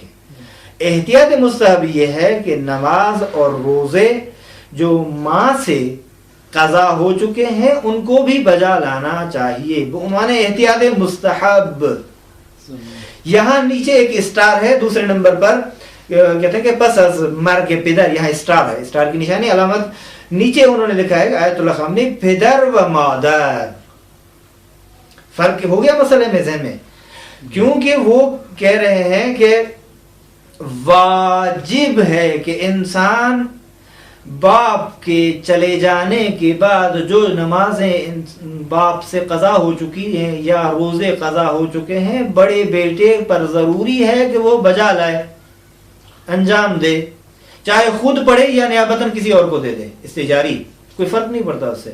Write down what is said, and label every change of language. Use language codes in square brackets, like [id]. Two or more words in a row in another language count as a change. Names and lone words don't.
[ur] احتیاط مستحب یہ ہے کہ نماز اور روزے جو ماں سے قضا ہو چکے ہیں ان کو بھی بجا لانا چاہیے. عنوان احتیاط مستحب. یہاں نیچے ایک اسٹار ہے دوسرے نمبر پر, کہتے ہیں کہ [fa] پس از مرگ پدر, [ur] یہاں اسٹار ہے, اسٹار کی نشانی علامت نیچے انہوں نے لکھا ہے آیت اللہ خامنی [fa] پدر و مادر. [ur] فرق ہو گیا مسئلے میں ذہن میں, کیونکہ وہ کہہ رہے ہیں کہ واجب ہے کہ انسان باپ کے چلے جانے کے بعد جو نمازیں باپ سے قضا ہو چکی ہیں یا روزے قضا ہو چکے ہیں, بڑے بیٹے پر ضروری ہے کہ وہ بجا لائے, انجام دے, چاہے خود پڑھے یا نیابتاً کسی اور کو دے دے, استجاری, کوئی فرق نہیں پڑتا اس سے.